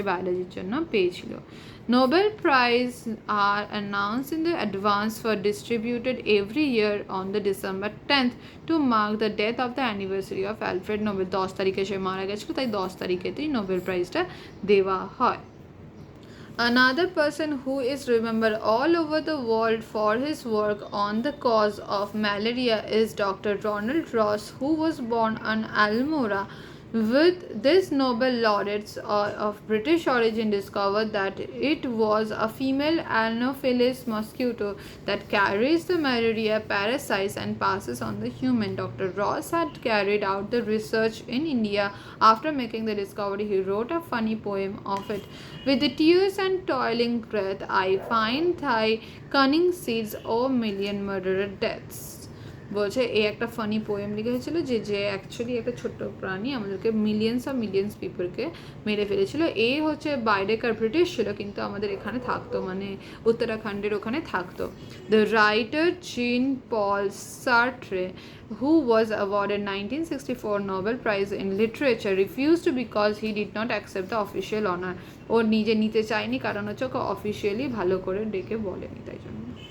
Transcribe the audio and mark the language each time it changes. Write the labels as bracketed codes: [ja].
[bn] সে বায়োলজির জন্য পেয়েছিল। [en] Nobel Prize are announced in the advance for distributed every year on the December 10th to mark the death of the anniversary of Alfred Nobel. [bn] 10 তারিখে সে মারা গেছিল, তাই 10 তারিখেতেই Nobel প্রাইজটা দেওয়া হয়। [en] Another person who is remembered all over the world for his work on the cause of malaria is Dr. Ronald Ross, who was born in Almora. With this, Nobel laureates of British origin discovered that it was a female Anopheles mosquito that carries the malaria parasites and passes on the human. Dr. Ross had carried out the research in India. After making the discovery, he wrote a funny poem of it. With the tears and toiling breath, I find thy cunning seeds, O million murderer deaths. [bn] বলছে এই একটা funny poem লিখেছিল যে actually একটা ছোট্ট প্রাণী আমাদেরকে millions পিপলকে মেরে ফেলেছিল। এ হচ্ছে বাইরেকার ব্রিটিশ ছিল কিন্তু আমাদের এখানে থাকতো, মানে উত্তরাখণ্ডের ওখানে থাকতো। [en] The writer Jean Paul Sartre, who was awarded 1964 Nobel Prize in Literature, refused to because he did not accept the official honor. [bn] ও নিজে নিতে চায়নি কারণ হচ্ছে ওকে অফিসিয়ালি ভালো করে ডেকে বলেনি, তাই জন্য।